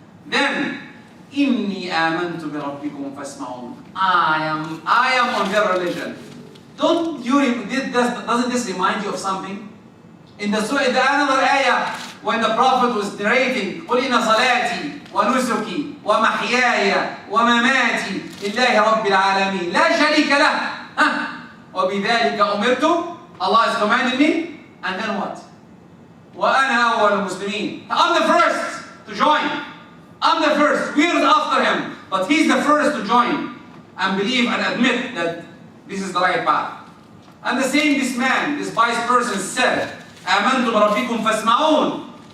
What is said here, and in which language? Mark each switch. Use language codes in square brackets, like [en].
[ar] Then, إِنِّي آمَنْتُ بِرَبِّكُمْ فَاسْمَعُونَ. [en] I am on their religion. Doesn't this remind you of something? In the surah, another ayah, when the Prophet was narrating, [ar] قُلْ إِنَّ صَلَاتِي وَنُسُكِي وَمَحْيَايَ وَمَمَاتِي لِلَّهِ رَبِّ الْعَالَمِينَ لَا شَرِيكَ لَهُ وَبِذَلِكَ أُمِرْتُ. [en] Allah has commanded me, and then what? [ar] وَأَنَا أَوَّلُ الْمُسْلِمِينَ. [en] I'm the first to join. I'm the first. We're after him. But he's the first to join and believe and admit that this is the right path. And the same this man, this vice person said, [ar] آمَنْتُ بِرَبِّكُمْ فَاسْمَعُونَ.